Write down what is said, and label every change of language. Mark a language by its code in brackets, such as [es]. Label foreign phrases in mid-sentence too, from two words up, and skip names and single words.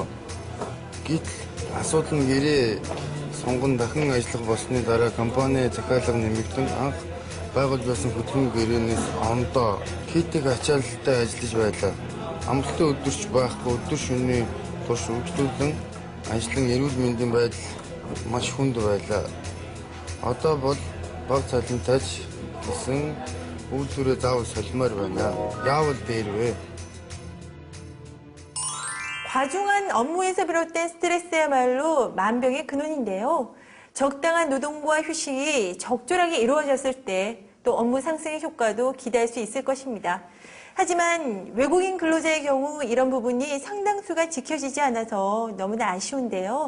[mn] Гэтэл асуудал нь гэрээ сунган дахин ажиллах болсны дараа компани захиалга нэмэгдэн анх байгуулж байсан хөдөлмөрийн гэрээнээс ондоо хийдэг ачаалалтай ажиллаж байлаа. Амралтын өдөрч байхгүй өдөр шөнийн турш үйлдвэрлэн ажлын эрүүл мэндийн байдал маш хүнд байлаа. Одоо бол баг цалинтайч гэсэн үйлдвэрээ заавал солимоор байна. Яавал дээр вэ? [ko] 과중한 업무에서 비롯된 스트레스야말로 만병의 근원인데요. 적당한 노동과 휴식이 적절하게 이루어졌을 때 또 업무 상승의 효과도 기대할 수 있을 것입니다. 하지만 외국인 근로자의 경우 이런 부분이 상당수가 지켜지지 않아서 너무나 아쉬운데요.